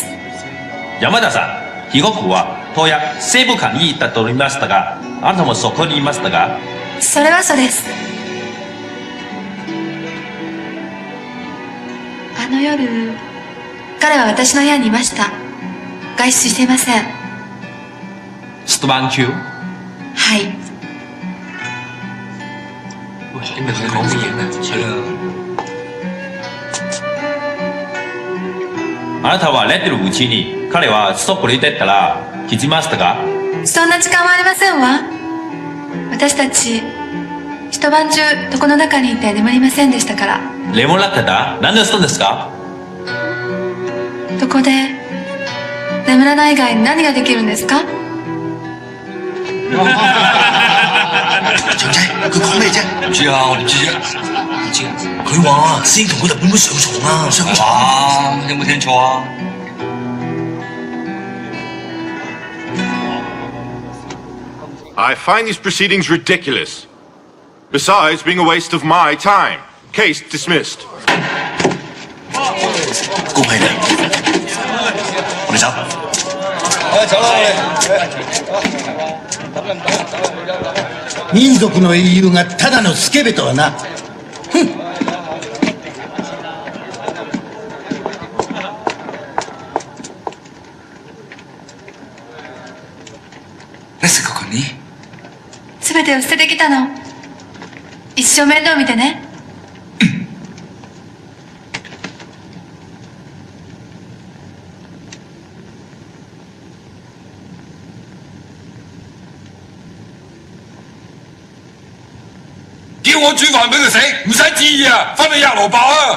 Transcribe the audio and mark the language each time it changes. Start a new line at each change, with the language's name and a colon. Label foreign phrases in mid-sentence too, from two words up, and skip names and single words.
Japanese: 山田さん、被告は当夜西部館に行ったと言いましたが、あなたもそこにいましたが？それはそうです。あの夜、彼は私の部屋にいました。外出していません。出版中？はい。
Cantonese: 你咪同佢講乜嘢咧？係啦。
Japanese: あなたは寝てるうちに彼は外に出たら気づきましたか？そんな時間はありませんわ。私たち一晩中床の中にいて眠りませんでしたから。眠らってた？何をしたんですか？床で眠らない以外に何ができるんですか？
Cantonese: 長仔，佢講咩啫？唔知啊，我點知啫？唔知啊。佢話先同佢日本妹上床啊！上床啊！有冇聽錯啊？
English: I find these proceedings ridiculous. Besides being a waste of my time. Case dismissed.
Cantonese: 恭喜你，我哋走。
Japanese: 走啦，民族の英雄がただのスケベとはな。ふん。なぜここに？すべてを捨ててきたの。一生面倒見てね。
Cantonese: 叫我煮飯俾佢食，唔使旨意啊，翻去壓蘿蔔啊！